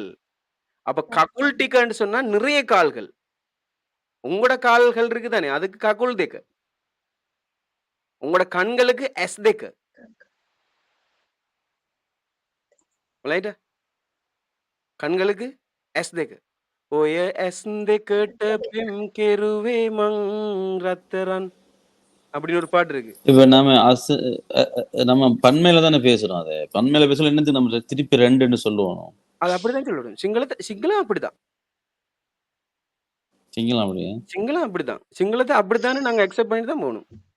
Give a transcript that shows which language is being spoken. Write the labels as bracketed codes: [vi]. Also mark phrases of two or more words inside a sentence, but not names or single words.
[ta] அப்ப ககுல் டிக்கன்னு சொன்னா நிறைய கால்கள். உங்களோட கால்கள் இருக்குதானே, அதுக்கு [si] කකුල් දෙක. [ta] உங்களோட கண்களுக்கு [si] ඇස් දෙක. [ta] ரைட்டா? கண்களுக்கு [si] ඇස් දෙක. ඔය ඇස් දෙකට පෙම් කෙරුවේ මං රත්තරන් [ta] அப்படின்னு ஒரு பாட்டு இருக்கு. இப்ப நாம நம்ம பன்மையில தானே பேசுறோம். அதை பன்மையில பேசல என்னத்துக்கு நம்ம திருப்பி ரெண்டுன்னு சொல்லுவோம். அது அப்படிதான் சொல்லணும். சிங்களம் அப்படிதான். சிங்களம் அப்படியே சிங்களம் அப்படிதான். சிங்களத்தை அப்படித்தானே நாங்க அக்செப்ட் பண்ணி தான் போகணும்.